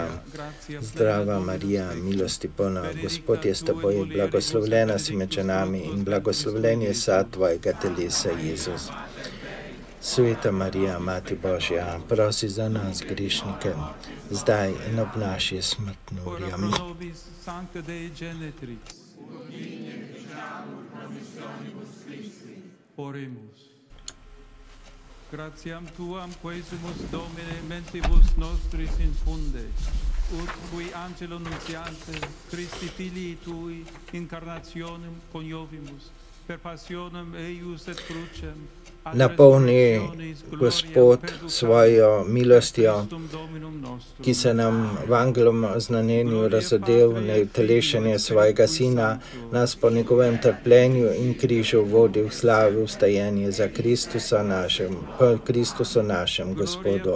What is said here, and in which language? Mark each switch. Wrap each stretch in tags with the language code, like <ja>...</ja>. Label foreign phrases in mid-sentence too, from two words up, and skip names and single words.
<sl>Zdrava Marija, milosti polna, Gospod je s teboj, blagoslovljena si med ženami in blagoslovljen je sad tvojega telesa, Jezus. Sveta Marija, Mati Božja, prosi za nas grešnike, zdaj in ob naši smrtni uri. Amen.</sl> <la>Oremus. Gratiam tuam quesumus Domine mentibus nostris infunde, ut qui angelo nuntiante Christi filii tui incarnationem coniovimus, per passionem eius et crucem,</la> <sl>napolni Gospod svojo milostjo, ki se nam v angelom znanenju razodel na utelešenje svojega Sina, nas po njegovem trpljenju in križu vodi v slavi vstajenje za Kristusu našem Gospodu.</sl>